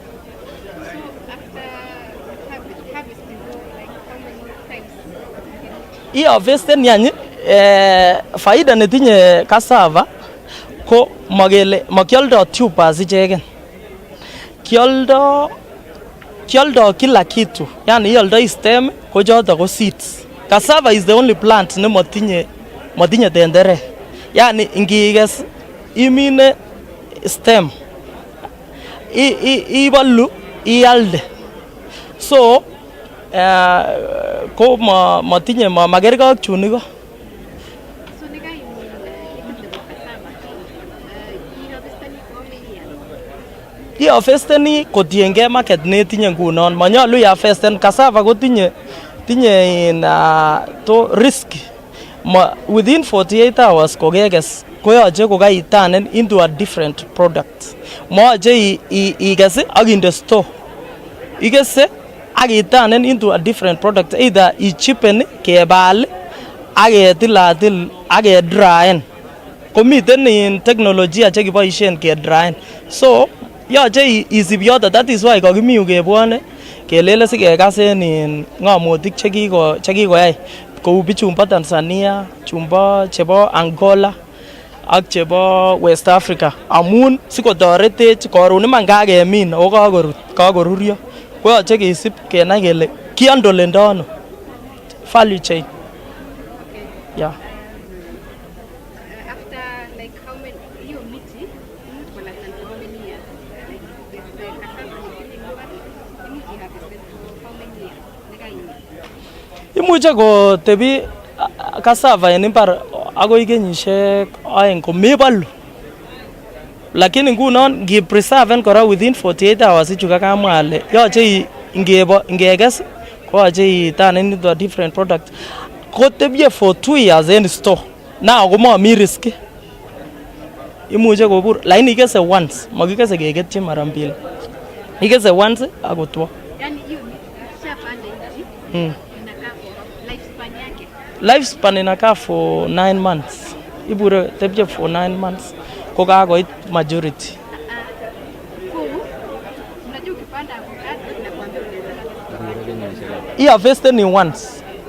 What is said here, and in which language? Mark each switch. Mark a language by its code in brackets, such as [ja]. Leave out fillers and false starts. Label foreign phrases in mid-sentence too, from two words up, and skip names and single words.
[kln] Harvesten yani faida netinye cassava ko makioldo tubers icheken, kioldo kila kitu, yani ioldo stem ko choto ko seeds. [en] Cassava is the only plant [kln] ne matinye tenderek, yani ngikes imine stem ibolu ialde, so ko matinye magerge ak chunigo. Harvesteni kotienge market netinye ngunon, manyalu harvesten cassava ko tinye [en] to risk within 48 hours [kln] kokekes koyoche kokaiturnen [en] into a different product. [kln] Moyoche ikes ak inde store, ikese ak iturnen [en] into a different product, [kln] either ichipen kebal ak ketilatil ak kedryen. Komiten in teknolojia chekiboisien kedryen, so yoche isib yoto. [en] That is why [kln] kakimiu kebwone kelele sikekasen in ng'amotik chekikoyai kou bichumbo Tanzania, chebo Angola ak chebo West Africa, amun sikotoretech karon iman kakemin ako kakorurio, koyoche kesib kenai kele kiandolendo ano [en] value chain. Yeah. [kln] Imuche kotebi cassava en imbar akoi kenyisiek 2 komebolu, lakini ngunon ngipreserven kora [en] within 48 hours [kln] ichu kakamwa ale yoche ngekes koyoche iturnen [en] into a different product. [kln] Kotebie [en] for 2 years [kln] en store, now komami risk, imuche kobur, lakini ikese once, makikese keketyi mara mbili, ikese once akotwo. [en] Lifespan inakaa for 9 months. [kln] Ibure tebje [en] for 9 months. [kln] Kokakoit majority. [en] Harvested ni once.